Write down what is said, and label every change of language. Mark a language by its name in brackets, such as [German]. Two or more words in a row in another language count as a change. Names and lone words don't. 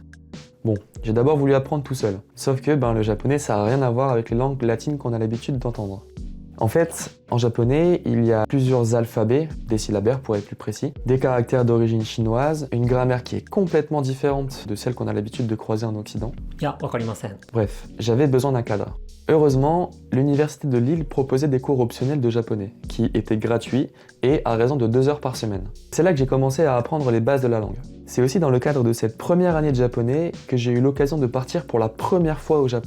[French] Bon, j'ai d'abord voulu apprendre tout seul, sauf que le japonais ça n'a rien à voir avec les langues latines qu'on a l'habitude d'entendre. En fait, en japonais, il y a plusieurs alphabets, des syllabaires pour être plus précis, des caractères d'origine chinoise, une grammaire qui est complètement différente de celle qu'on a l'habitude de croiser en Occident. [Japanese] いや、わかりません。 [French] Bref, j'avais besoin d'un cadre. Heureusement, l'université de Lille proposait des cours optionnels de japonais, qui étaient gratuits et à raison de 2 heures par semaine. C'est là que j'ai commencé à apprendre les bases de la langue. C'est aussi dans le cadre de cette première année de japonais que j'ai eu l'occasion de partir pour la première fois au Japon.